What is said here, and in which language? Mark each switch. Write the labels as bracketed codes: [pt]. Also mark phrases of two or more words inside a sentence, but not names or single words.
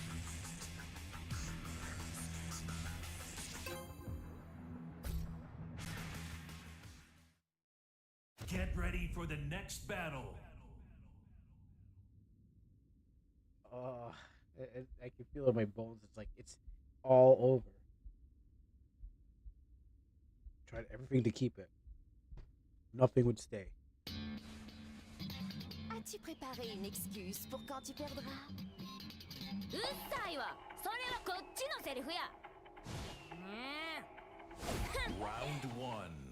[en] Get ready for the next battle. I can feel it in my bones. It's like it's all over. Tried everything to keep it. Nothing would stay. [fr] As-tu préparé une excuse pour quand tu perdras? [ja] うっさいわ。それはこっちのセリフや。 [en] Round 1.